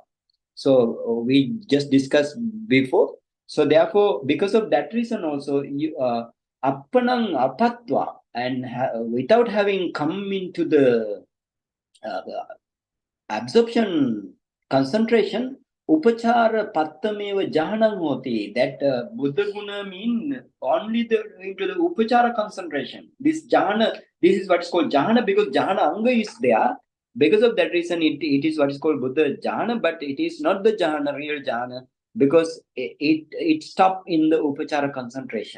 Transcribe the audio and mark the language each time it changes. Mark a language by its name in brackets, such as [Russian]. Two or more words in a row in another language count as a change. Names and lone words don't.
[English] So we just discussed before. So therefore, because of that reason also, you [Pali] appanang apatva, [English] and without having come into the absorption concentration, [Pali] upachara pattameva jahanam hoti. [English] That [Pali] Buddha guna [English] mean only into the upachara concentration. This jhana, this is what is called jhana, because [Pali] jhana anga [English] is there. Because of that reason, it is what is called Buddha jhana, but it is not the jhana, real jhana, because it stopped in the upachara concentration.